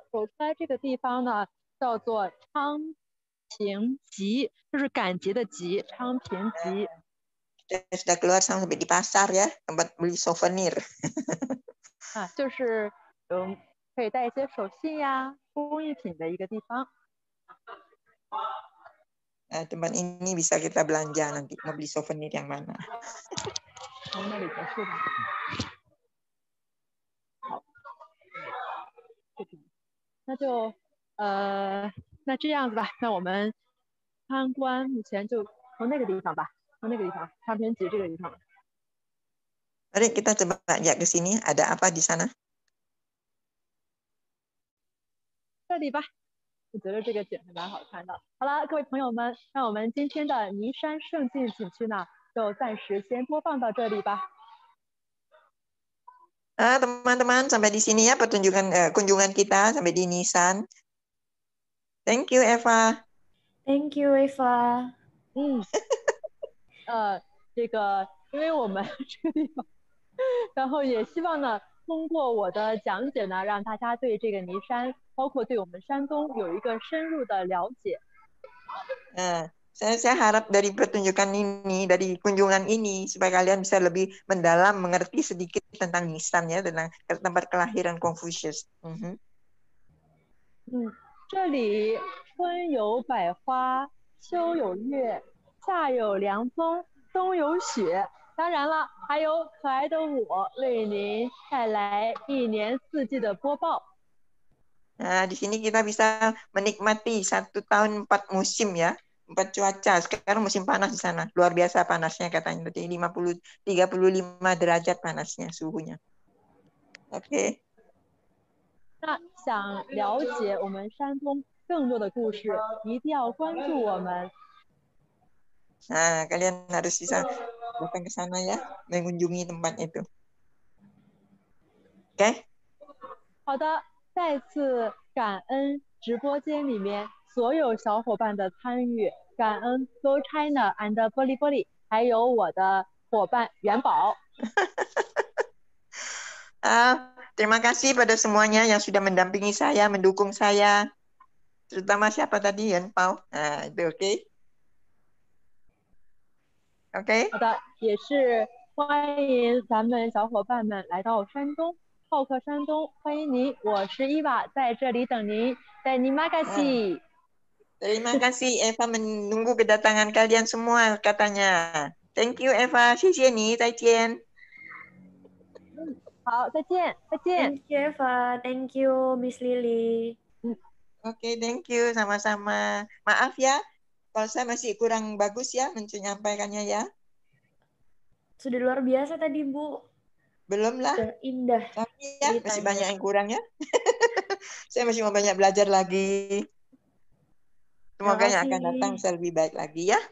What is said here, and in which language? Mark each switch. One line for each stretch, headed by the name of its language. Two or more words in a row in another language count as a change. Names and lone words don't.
Chinese: 走出来这个地方呢，叫做昌平集，就是赶集的集，昌平集。
Indonesian: Sudah keluar sampai di pasar ya, tempat beli souvenir.
Chinese: 就是可以带一些手信呀、工艺品的一个地方。
Indonesian: Tempat ini bisa kita belanja nanti, mau beli souvenir yang mana?
Chinese: 从那里结束吧。好，那就那这样子吧，那我们参观目前就从那个地方吧，从那个地方昌平集这个地方。
Indonesian: Mari kita coba lihat ke sini, ada apa di sana?
Chinese: 这里吧，我觉得这个景还蛮好看的。好了，各位朋友们，那我们今天的尼山胜境景区呢，就暂时先播放到这里吧。
Indonesian: Teman-teman, sampai di sini ya pertunjukan kunjungan kita sampai di Nisan.
English: Thank you, Eva. Thank you, Eva.
Chinese: 这个因为我们这个地方，然后也希望呢，通过我的讲解呢，让大家对这个尼山，包括对我们山东有一个深入的了解。
Indonesian: Saya harap dari pertunjukan ini, dari kunjungan ini, supaya kalian bisa lebih mendalam mengerti sedikit tentang Nisan ya, tentang tempat kelahiran Confucius.
Chinese: 这里春有百花，秋有月，夏有凉风，冬有雪。当然了，还有可爱的我为您带来一年四季的播报。
Indonesian: Di sini kita bisa menikmati 1 tahun 4 musim ya. 4 cuaca. Sekarang musim panas di sana. Luar biasa panasnya katanya. Jadi 35 derajat panasnya suhunya. Oke.
Chinese: 那想了解我们山东更多的故事，一定要关注我们。
Indonesian: Kalian harus bisa datang ke sana ya, mengunjungi tempat itu. Oke?
Chinese: 好的，再次感恩直播间里面所有小伙伴的参与，感恩 Go China and 玻璃玻璃，还有我的伙伴元宝。
Indonesian: Terima kasih pada semuanya yang sudah mendampingi saya, mendukung saya. Terutama siapa tadi, Yan Pao. Itu oke.
Chinese: OK。好的，也是欢迎咱们小伙伴们来到山东，好客山东，欢迎您，我是伊娃，在这里等您。
Indonesian: Terima kasih. Terima kasih Eva, menunggu kedatangan kalian semua katanya.
English: Thank you Eva,
Chinese: 谢谢你，再见。好，再见，再见。
English: Thank you Eva, thank you Miss Lily. Oke, thank you,
Indonesian: sama-sama. Maaf ya, kalau saya masih kurang bagus ya menyampaikannya ya. Sudah luar biasa tadi Bu. Belum lah. Indah Tapi ya, masih ceritanya. banyak yang kurang ya. Saya masih mau banyak belajar lagi. Semoga yang akan datang bisa lebih baik lagi ya.